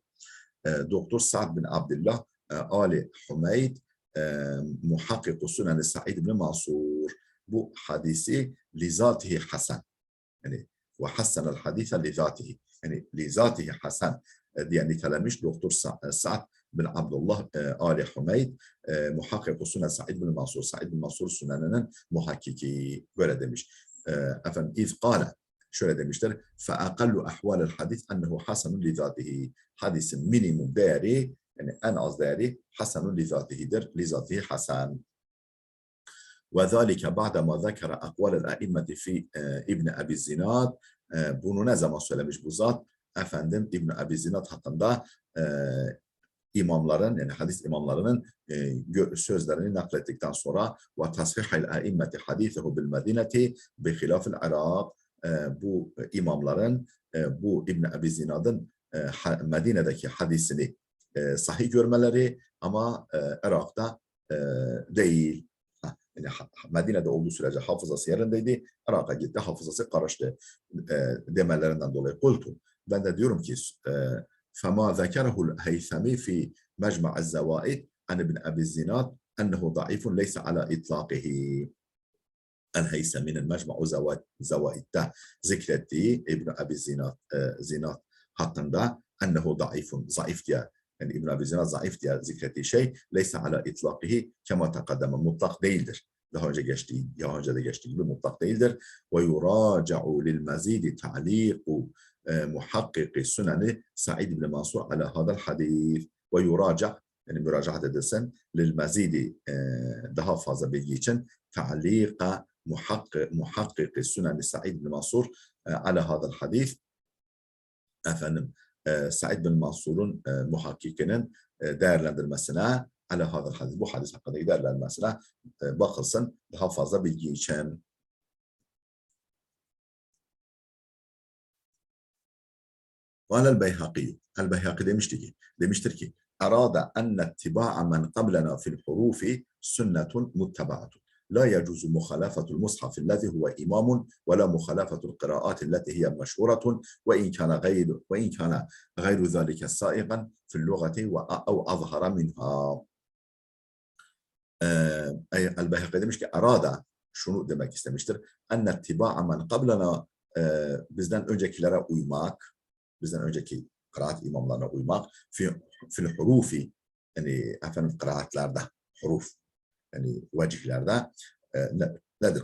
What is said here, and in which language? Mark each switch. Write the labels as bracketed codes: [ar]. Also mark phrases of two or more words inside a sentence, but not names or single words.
[tr] Doktor Sa'd bin Abdullah Ali Humeyd muhakkik Sünen-i Sa'id bin Mansur bu hadisi [ar] لذاته حسن, [tr] yani [ar] وحسّن الحديث لذاته, [tr] yani [ar] لذاته حسن [tr] diye nitelemiş Doktor Sa'd bin Abdullah Ali Humeyd muhakkik Sünen Sa'id bin Mansur, Sa'id bin Mansur Sünen'inin muhakkiki, böyle demiş. Efendim izkâle, şöyle demişler: [ar] فَاَقَلُّ اَحْوَالِ الْحَدِيثِ اَنَّهُ حَسَنٌ لِذَاتِهِ. [tr] Hadisin minimum değeri, yani en az değeri [ar] حسن لذاته. لذاته حسن. وَذَٰلِكَ بَعْدَمَا ذَكَرَ اَقْوَالَ الْاَئِمَّةِ فِي İbn Abi Zinad. [tr] Bunu ne zaman söylemiş bu zat? Efendim İbn Abi Zinad hakkında imamların, yani hadis imamlarının sözlerini naklettikten sonra [ar] وتصحيح الأئمة حديثه بالمدينة بخلاف العراق, [tr] bu imamların bu İbn Ebi Zinad'ın Medine'deki hadisini sahih görmeleri ama Irak'ta değil. Yani Medine'de olduğu sürece hafızası yerindeydi. Irak'a gitti, hafızası karıştı demelerinden dolayı. [ar] Kultu. [tr] Ben de diyorum ki [ar] فما ذكره الهيثمي في مجمع الزوائد عن ابن أبي الزناد أنه ضعيف ليس على إطلاقه. [tr] El-Heysemi'nin Mecmu Zevaid'de zikrettiği İbn Abi Zinad hakkında [ar] أنه ضعيف, [tr] zayıf diye, yani İbn Abi Zinad zayıf diye zikrettiği şey [ar] ليس على إطلاقه كما تقدم, [tr] mutlak değildir. Daha önce de geçtiği gibi mutlak değildir. [ar] ويراجع للمزيد تعليق محقق سنن سعيد ابن منصور على هذا الحديث. ويراجع, [tr] yani müracaat edilsin [ar] للمزيد, [tr] daha fazla bilgi için [ar] تعليق محقق سنن سعيد بن منصور على هذا الحديث. [tr] Efendim Sa'id bin Mansur'un muhakkikinin değerlendirmesine [ar] على هذا الحديث, [tr] bu hadis hakkındaki değerlendirmesine bakılsın daha fazla bilgi için. [ar] قال البيهقي [tr] demiştir ki arada [ar] أن اتباع من قبلنا في الحروف سنة متبعة. لا يجوز مخالفة المصحف الذي هو إمام ولا مخالفة القراءات التي هي مشهورة وإن كان غير ذلك سائغا في اللغة أو أظهر منها. [tr] El-Beyhaqi demiş ki arada, şunu demek istemiştir. [ar] أن اتباع من قبلنا, [tr] bizden öncekilere uymak, bizden önceki kıraat imamlarına uymak [ar] في الحروف, [tr] yani efendim kıraatlerde, huruf, yani vecihlerde nedir?